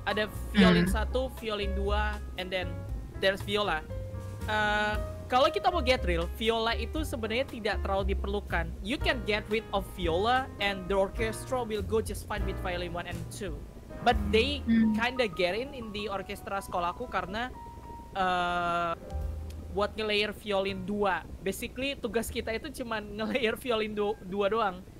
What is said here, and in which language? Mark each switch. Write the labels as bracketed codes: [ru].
[id] Ada [en] violin 1, violin 2, and then there's viola. [id] Kalau kita mau [en] get real, [id] viola itu sebenarnya tidak terlalu diperlukan. [en] You can get rid of viola and the orchestra will go just fine with violin 1 and 2. But they kinda get in the [id] orkestra sekolahku karena buat nge-layer violin 2. Basically tugas kita itu cuma nge-layer violin 2 doang.